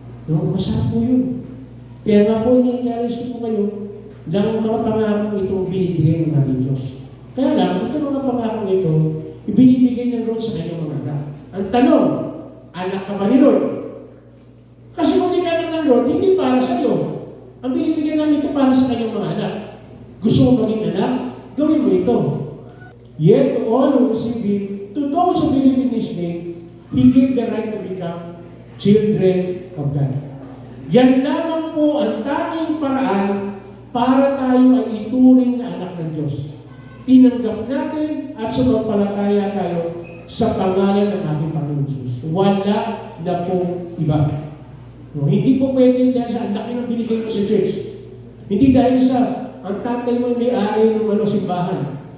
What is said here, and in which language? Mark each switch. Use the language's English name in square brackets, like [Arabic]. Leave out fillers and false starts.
[Filipino] No, masarap po yun. Kaya nga po, ini-encourage ko po kayo ng mga pangako itong binibigay ng ating Diyos. Kaya lang, ito mga pangako ito, ibinibigay ng Lord sa kanyang mga anak. Ang tanong, anak ka ba ni Lord? Kasi kung di ka anak ng Lord, hindi para sa iyo. Ang binibigyan namin ito para sa kanyang mga anak. Gusto mo maging anak? Gawin mo ito. [English] Yet to all who receive Him, to those who believe in His name, He gave the right to become children of God. [Filipino] Yan lamang po ang tanging paraan para tayo ay ituring na anak ng Diyos. Tinanggap natin at sumampalataya tayo sa pangalan ng ating Panginoon Jesus. Wala na pong iba. No, hindi po pwede dahil sa ang laki ng binigay mo sa church. Hindi dahil sa ang tatay mo may-ari ng simbahan.